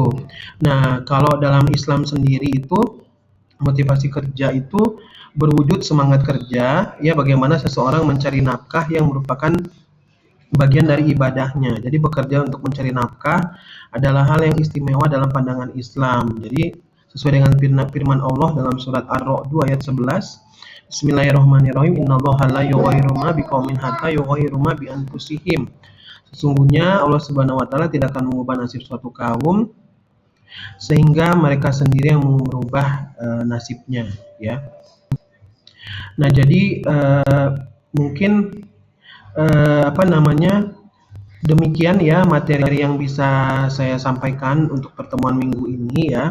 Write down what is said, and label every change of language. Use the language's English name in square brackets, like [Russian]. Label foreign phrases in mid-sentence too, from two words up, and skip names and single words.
[Indonesian] Nah, kalau dalam Islam sendiri itu motivasi kerja itu berwujud semangat kerja ya, bagaimana seseorang mencari nafkah yang merupakan bagian dari ibadahnya. Jadi bekerja untuk mencari nafkah adalah hal yang istimewa dalam pandangan Islam. Jadi sesuai dengan firman Allah dalam surat Ar-Ra'd 2 ayat 11, [Arabic] بسم الله الرحمن الرحيم إن الله لا يغير ما بقوم حتى يغيروا ما بأنفسهم. [Indonesian] Sesungguhnya Allah [Arabic] سبحانه وتعالى [Indonesian] tidak akan mengubah nasib suatu kaum sehingga mereka sendiri yang merubah nasibnya ya. Nah, jadi mungkin demikian ya materi yang bisa saya sampaikan untuk pertemuan minggu ini ya.